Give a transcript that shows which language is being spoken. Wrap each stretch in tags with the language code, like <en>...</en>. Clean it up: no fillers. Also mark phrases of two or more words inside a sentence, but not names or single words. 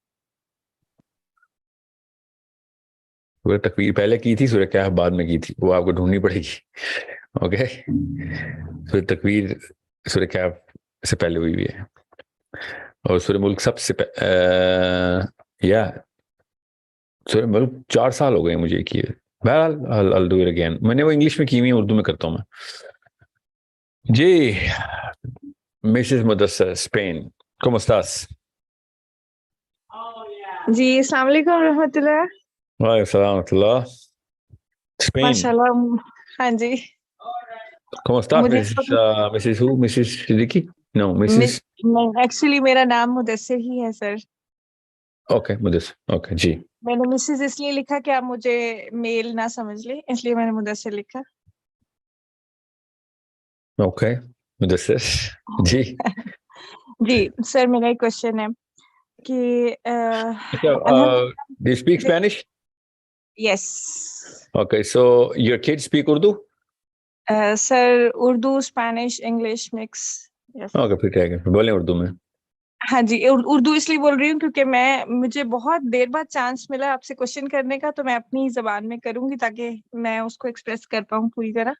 <ur>سورہ تکویر پہلے کی تھی, سورہ کہف بعد میں کی تھی, وہ آپ کو ڈھونڈنی پڑے گی. اوکے, سورہ تکویر سورہ کہف سے پہلے ہوئی ہے اور سورہ ملک سب سے یا سورہ ملک 4 سال ہو گئے مجھے کیے.</ur> <en>بہرحال I'll do it again.</en> <ur>میں نے وہ انگلش میں کی ہوئی, اردو میں کرتا ہوں میں. جی مسز مدثر اسپین,</ur> <es>¿cómo estás?</es> <ur>جی السلام علیکم ورحمۃ اللہ. وعلیکم السلام ورحمۃ اللہ. اسپین, ماشاء اللہ. ہاں جی.</ur> <es>¿Cómo estás,</es> <en>Mrs. who? Mrs. Siddiqui? No, Mrs.</en> <ur>ایکچولی میرا نام مدثر ہی ہے سر. اوکے مدثر, اوکے جی. میں نے مسز اس لیے لکھا کہ آپ مجھے میل نہ سمجھ لیں, اس لیے میں نے مدثر لکھا. اوکے مدثر جی. جی سر, میرا ایک کوشچن ہے کہ</ur> <en>do you speak Spanish? یس. Okay, so your kids speak Urdu?</en> <ur>سر اردو,</ur> <en>Spanish, English mix.</en> <ur>اوکے پھر ٹھیک ہے, بولیں اردو میں. ہاں جی, اردو اس لیے بول رہی ہوں کیونکہ مجھے بہت دیر بعد چانس ملا آپ سے کوشچن کرنے کا, تو میں اپنی زبان میں کروں گی تاکہ میں اس کو ایکسپریس کر پاؤں پوری طرح.</ur>